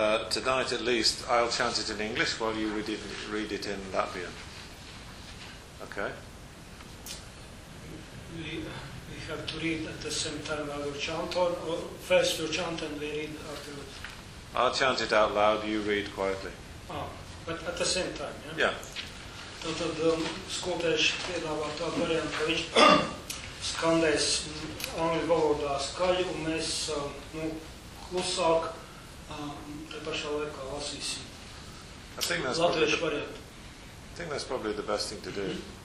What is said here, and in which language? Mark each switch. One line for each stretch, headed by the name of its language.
English: Tonight at least, I'll chant it in English while you read it in Latvian. Okay. We have to read at the same time. I will chant on, or first you chant and we read afterwards. I'll chant it out loud, you read quietly. But at the same time, yeah? Yeah.
Latvian: Tātad skolotājs piedāvā tādu variantu, ka viņš skandēs angļu valodā skaļu, un mēs klusāk te pašā laikā lasīsim latviešu variantu.
English: I think that's probably the best thing to do.